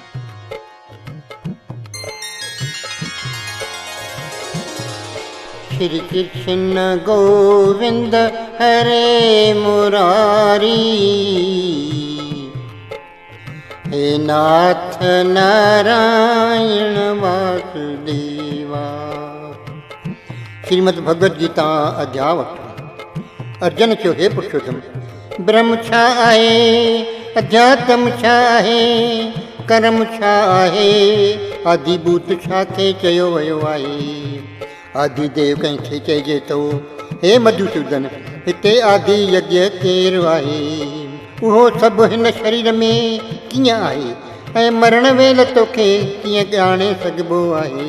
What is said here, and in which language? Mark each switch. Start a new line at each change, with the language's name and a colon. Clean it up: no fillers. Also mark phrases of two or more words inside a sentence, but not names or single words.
Hindi: श्री कृष्ण गोविंद हरे मुरारी, हे नाथ नारायण वासुदेवा।
Sindhi: श्रीमद् भगवद गीता अध्याय 8। अर्जन चो हे पुरुषोत्तम, ब्रह्म छा आहे, अध्यात्म छा आहे, कर्म छा आहे, आदिभूत छा खे चयो वियो आहे। आदिदेव कंहिंखे चइजे थो, हे मधुसूदन, हिते आदि यज्ञ केरु आहे? उहो सभु हिन शरीर में कीअं आहे ऐं मरण वेल तोखे कीअं ॼाणे सघिबो आहे?